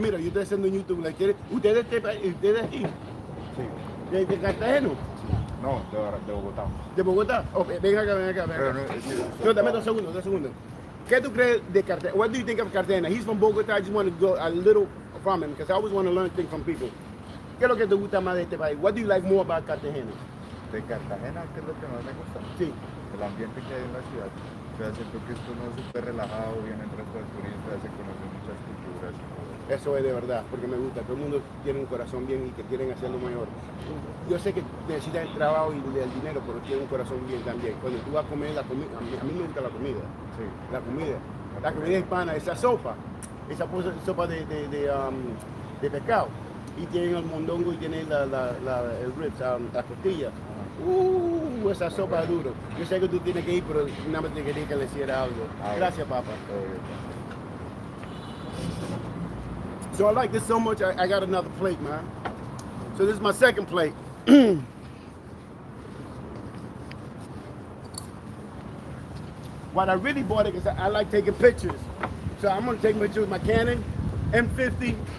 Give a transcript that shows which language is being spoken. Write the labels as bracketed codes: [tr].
[es] Mira, yo estoy haciendo en YouTube. ¿Ustedes aquí? Sí. ¿De Cartagena? No, de Bogotá. ¿De Bogotá? Oh, ven acá. Pero No, dame 2 segundos. ¿Qué tú crees de Cartagena? [en] What do you think of Cartagena? He's from Bogotá. I just want to go a little from him because I always want to learn things from people. [es] ¿Qué es lo que te gusta más de este país? [en] What do you like more about Cartagena? [es] De Cartagena, ¿qué es lo que más me gusta? Sí. El ambiente que hay en la ciudad. O sea, siento que esto no es súper relajado, vienen resto de turistas, se conocen muchas culturas y todo. Eso es de verdad, porque me gusta. Todo el mundo tiene un corazón bien y que quieren hacerlo mejor. Yo sé que necesitan el trabajo y el dinero, pero tienen un corazón bien también. Cuando tú vas a comer la comida, a mí me gusta la comida. Sí. La comida hispana, esa sopa sopa de pescado. Y tienen el mondongo y tienen el ribs, la costilla. Esa sopa duro. Yo sé que tú tienes que ir, pero nada más te quería que le hiciera algo. Gracias, papá. [en] So I like this so much, I got another plate, man. So this is my second plate. What I really bought it because I like taking pictures. So I'm gonna take pictures with my Canon M50.